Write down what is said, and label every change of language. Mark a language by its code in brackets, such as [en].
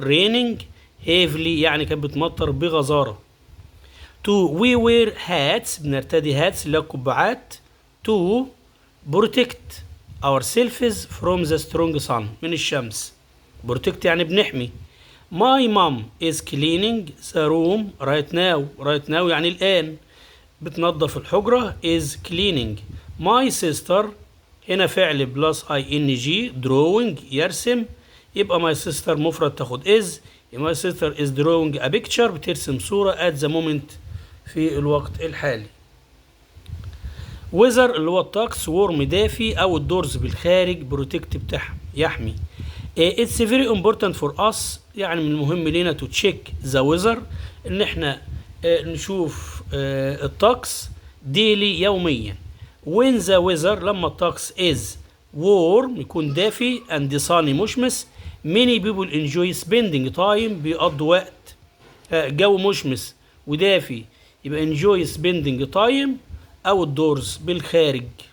[en] raining heavily [ar] يعني كانت بتمطر بغزارة. 2. [en] We wear hats [ar] بنرتدي [en] hats [ar] اللي هي قبعات [en] to protect ourselves from the strong sun [ar] من الشمس. [en] protect [ar] يعني بنحمي. [en] My mom is cleaning the room right now [ar] يعني الآن بتنظف الحجرة [en] is cleaning. My sister [ar] هنا فعل [en] plus ing drawing [ar] يرسم يبقى [en] my sister [ar] مفرد تاخد [en] is. my sister is drawing a picture [ar] بترسم صورة [en] at the moment [ar] في الوقت الحالي. [en] weather [ar] اللي هو الطقس [en] warm [ar] دافي أو الدورز بالخارج [en] protect [ar] يحمي. [en] It's very important for us [ar] يعني من المهم لنا [en] to check the weather [ar] ان احنا نشوف الطقس [en] daily [ar] يوميا. [en] when the weather [ar] لما الطقس [en] is warm [ar] يكون دافي [en] and sunny [ar] مشمس [en] many people enjoy spending time [ar] بيقضوا وقت جو مشمس ودافي يبقى [en] enjoy spending time outdoors [ar] بالخارج.